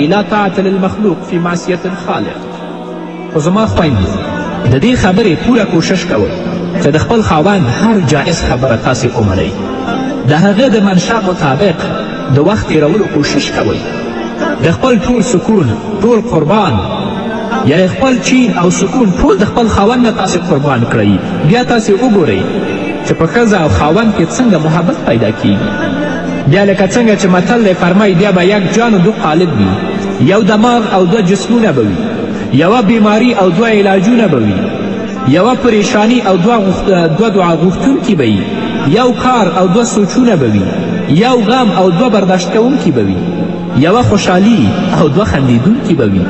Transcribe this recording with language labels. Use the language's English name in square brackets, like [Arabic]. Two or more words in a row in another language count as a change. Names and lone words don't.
[Arabic] لا طاعت للمخلوق فی معصیت الخالق. [Pashto] خو زما خویندې، د دې خبرې پوره کوشش کوئ چې د خپل خاوند هر جایز خبره تاسې ومنئ، د هغه د منشا مطابق د وخت تېرولو کوشش کوئ، د خپل ټول سکون ټول قربان، یعنی خپل چین او سکون ټول د خپل خاوند نه تاسې قربان کړئ. بیا تاسې وګورئ چې په ښځه او خاوند کې څنګه محبت پیدا کیږي. بیا لکه څنګه چې متل دی فرمایي بیا به [Persian] یک جان و دو قالب [Pashto] وي، یو دماغ او 2 جسمونه به وي، یوه بیماری او 2 علاجونه به وي، یوه پریشانی او 2 دعا غوښتونکي به وي، یو کار او 2 سوچونه به وي، یو غم او 2 برداشت کوونکي به وي، یوه خوشحالي او 2 خندیدونکي به وي.